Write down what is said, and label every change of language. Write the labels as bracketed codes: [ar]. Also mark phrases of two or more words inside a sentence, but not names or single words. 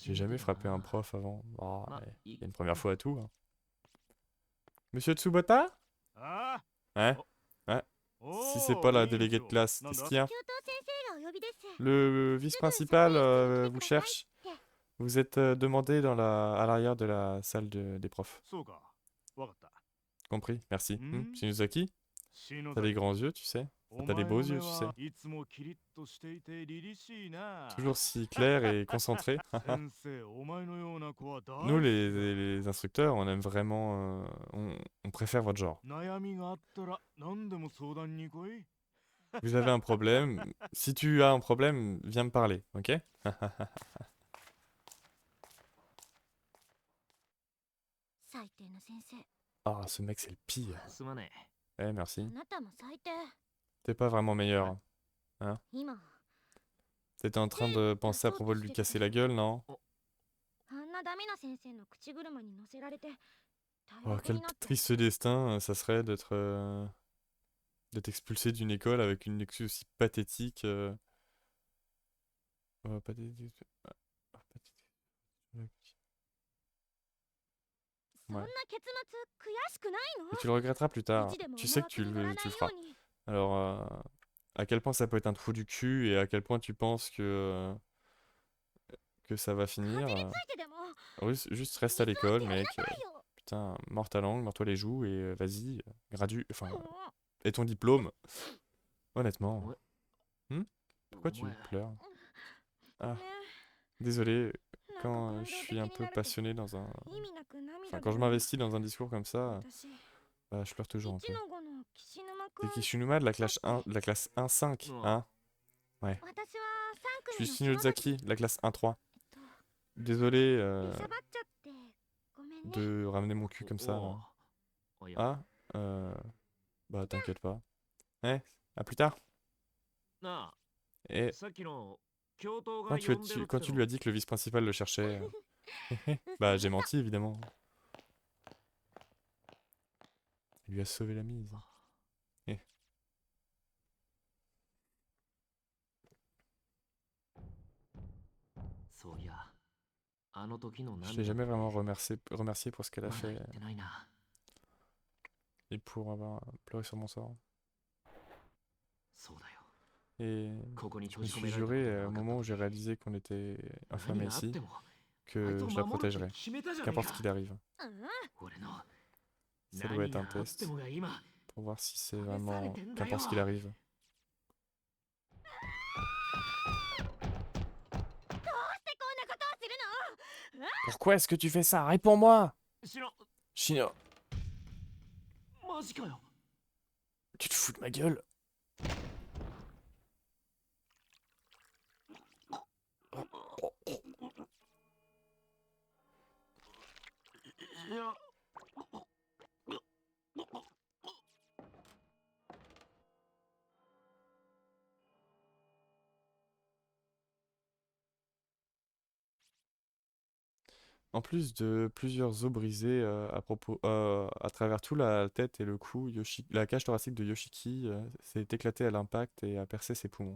[fr] J'ai [ja] めて [fr] jamais [ja] だ [fr] frappé un [ja] な。 [fr] prof avant. Ah, [ja] ま、 [fr] il [ja] い [fr] y a une [ja] っ [fr] première [ja] か。 [fr] fois à tout, hein. Monsieur Tsubota? [ja] あ [fr] Hein? Ouais. [ja] お [fr] Si c'est [ja] お [fr] pas la [ja] 委員 [fr] déléguée de [ja] 長 [fr] classe, [ja] なん [fr] qu'est-ce [ja] だ [fr] qu'il y a? [ja] 教頭先生がお呼びです [fr] Le [ja] すぐ [fr] vice-principal [ja] 職員室に来て [fr] vous [ja] ください [fr] cherche. [ja] って [fr] Vous êtes demandé dans à l'arrière de la salle des profs. [ja] そうかわかった [fr] Compris, merci. Hmm. Shinozaki? [ja] 篠 [fr] T'as des [ja] 崎 [fr] grands yeux, tu sais. [ja] お [fr] T'as des [ja] 前 [fr] beaux [ja] の目 [fr] yeux, tu sais. [ja] はいつもキリッとしていて凛々しいな [fr] Toujours si clair et concentré. [ja] 先生お前のような子は大 [fr] Nous, [ja] 好きだ [fr] les instructeurs, on aime vraiment... on préfère votre genre. [ja] 悩みがあったら何でも相談に来い [fr] Vous avez un problème. Si tu as un problème, viens me parler, ok? [ja] 最低な先生 [fr] Ah, ce mec, c'est le pire. [ja] すまね [fr] Eh, [ja] あ [fr] merci. [ja] なたも最低 [fr] T'es pas vraiment meilleur. [ja] 今 [fr] T'étais en train de penser à propos de lui casser la gueule, non? [ja] あんなダメな先生の口車に乗せられて大 Oh, 学 [fr] quel [ja] になって [fr] triste destin ça serait d'être expulsé d'une école avec une excuse aussi pathétique. Pathétique. Pathétique. [ja] そんな [fr] Ouais. [ja] 結末悔しくないの [fr] Et tu le regretteras plus tard. [ja] 意地でも [fr] Tu sais que [ja] 思惑に乗らない [fr] tu le [ja] よ [fr] feras. [ja] うに [fr] Alors, à quel point ça peut être un trou du cul et à quel point tu penses que ça va [ja] 風 [fr] finir. [ja] についてでも [fr] Oui, juste reste à [ja] 見 [fr] l'école, [ja] 据えてやり [fr] mec. [ja] なさいよ [fr] Putain, mords ta langue, mords-toi les joues et vas-y, gradue. Enfin, [ja] もう [fr] et ton diplôme. Honnêtement. Ouais. Pourquoi tu Ouais. pleures? [ja] ご [fr] Ah, [ja] めん [fr] désolé, [ja] なんか [fr] quand [ja] 感 [fr] je [ja] 動 [fr] suis [ja] 的 [fr] un [ja] に [fr] peu [ja] なると [fr] passionné dans un... [ja] 意味なく涙 [fr] Enfin, [ja] が [fr] quand je [ja] 出る [fr] m'investis dans un discours comme ça, [ja] 私 [fr] bah, je pleure toujours un peu. [ja] 1の5の岸沼く [fr] T'es [ja] ん [fr] Kishinuma de la classe 1, de la classe 1-5, Oh. hein? [ja] 私は3 [fr] Je suis [ja] 組の島崎 [fr] Shinozaki, de la classe 1-3. [ja] えっと [fr] Désolé [ja] 出しゃばっちゃってごめんね [fr] de ramener mon cul comme ça, là. [ja] おいや [fr] Ah, bah t'inquiète pas. Eh, à plus tard. [ja] な [fr] Et [ja] あさっきの教頭が [fr] quand [ja] 呼んでるって [fr] quand tu [ja] の [fr] lui as dit que le vice-principal le cherchait, bah j'ai menti évidemment. Il lui a sauvé la mise. [ja] そういやあの時の [fr] Je l'ai [ja] 涙 [fr] jamais vraiment remercié pour ce qu'elle a [ja] まだ [fr] fait [ja] 言ってないな [fr] et pour avoir pleuré sur mon sort. [ja] そうだよ [fr] Et [ja] ここに [fr] je [ja] 閉 [fr] me [ja] じ込 [fr] suis [ja] められた [fr] juré [ja] ことが [fr] au [ja] 分かっ [fr] moment [ja] た [fr] où j'ai [ja] 時 [fr] réalisé qu'on était [ja] 何 [fr] enfermé [ja] があっ [fr] ici [ja] てもあい [fr] que [ja] つを [fr] je la [ja] 守るって [fr] protégerai, [ja] 決めたじゃねえ [fr] qu'importe [ja] か [fr] ce qu'il arrive. [ja] うん俺の [fr] Ça doit [ja] 何 [fr] être [ja] が [fr] un [ja] あって [fr] test [ja] もが今 [fr] pour voir si c'est [ja] 試され [fr] vraiment [ja] てんだよ [fr] qu'importe ce qu'il arrive. [ja] どうしてこんなことをするの [fr] Pourquoi est-ce que tu fais ça? Réponds-moi! [ja] しろ [fr] Shino, [ja] マジかよ [fr] tu te fous de ma gueule? [ja] いや [fr] En plus de plusieurs os brisés à travers tout la tête et le cou, la cage thoracique de Yoshiki s'est éclatée à l'impact et a percé ses poumons.